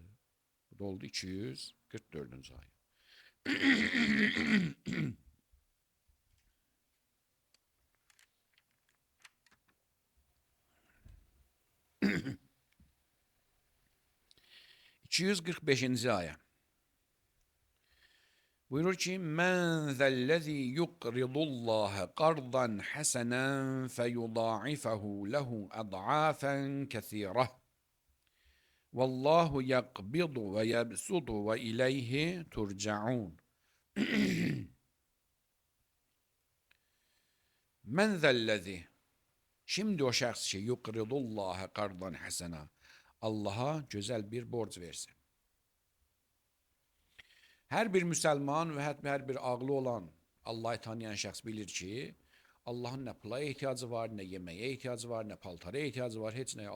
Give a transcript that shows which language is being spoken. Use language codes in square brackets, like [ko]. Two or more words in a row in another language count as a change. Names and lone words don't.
[az] Bu da oldu 244-cü ayə. 245-ci ayə. Buyurur ki, [ar] "مَنْ ذَا الَّذِي يُقْرِضُ اللَّهَ قَرْضًا حَسَنًا فَيُضَاعِفَهُ لَهُ أَضْعَافًا كَثِيرَةً. وَاللَّهُ يَقْبِضُ وَيَبْسُطُ وَإِلَيْهِ تُرْجَعُونَ." "مَنْ ذَا الَّذِي" [az] Şimdi o şəxs ki, [ar] يُقْرِضُ اللَّهَ قَرْضًا حَسَنًا, [tr] Allah'a güzel bir borc versin. [az] Hər bir müsəlman və hətta hər bir ağlı olan, Allah'ı tanıyan şəxs bilir ki, Allah'ın nə pula ehtiyacı var, nə yeməyə ehtiyacı var, nə paltara ehtiyacı var, heç nəyə.